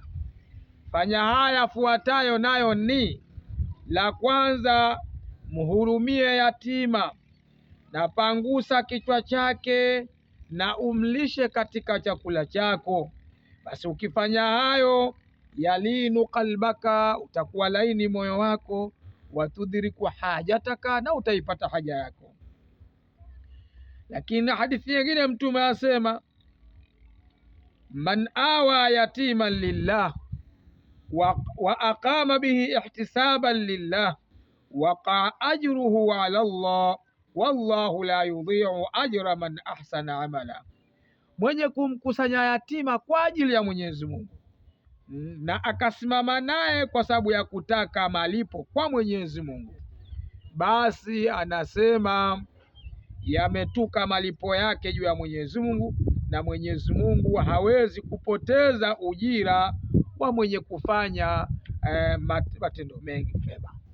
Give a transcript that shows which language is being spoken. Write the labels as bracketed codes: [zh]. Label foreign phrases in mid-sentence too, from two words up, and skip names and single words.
[sw] Fanya haya fuatayo, nayo ni la kwanza, mhurumie yatima na pangusa kichwa chake na umlishe katika chakula chako. Basi ukifanya hayo, [ar] يلين قلبك, [sw] utakuwa laini moyo wako, [ar] وتدرك حاجتك, [sw] na utaipata haja yako. Lakini hadithi nyingine Mtume asema, [ar] من آوى يتيما لله وأقام به احتسابا لله وقع أجره على الله والله لا يضيع أجر من أحسن عملا. [sw] Mwenye kumkusanya yatima kwa ajili ya Mwenyezi Mungu na akasimama naye kwa sababu ya kutaka malipo kwa Mwenyezi Mungu, basi anasema yametuka malipo yake juu ya Mwenyezi Mungu, na Mwenyezi Mungu hawezi kupoteza ujira wa mwenye kufanya matendo mengi mema.